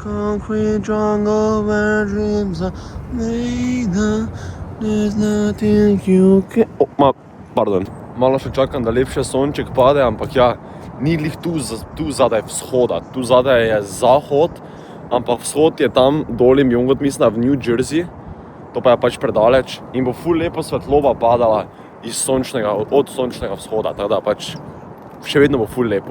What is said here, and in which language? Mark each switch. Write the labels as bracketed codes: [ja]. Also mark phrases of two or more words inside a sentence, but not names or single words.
[en] concrete jungle where dreams are made. There's nothing you can... Pardon. [sl] Malo še čakam, da lepše sonček pade, ampak ja, ni glih tu zadaj vzhoda. Tu zadaj je zahod, ampak vzhod je tam dolim Jungot, mislim, v New Jersey. To pa je pač predaleč in bo ful lepo svetloba padala od sončnega vzhoda, tako da pač še vedno bo ful lepo.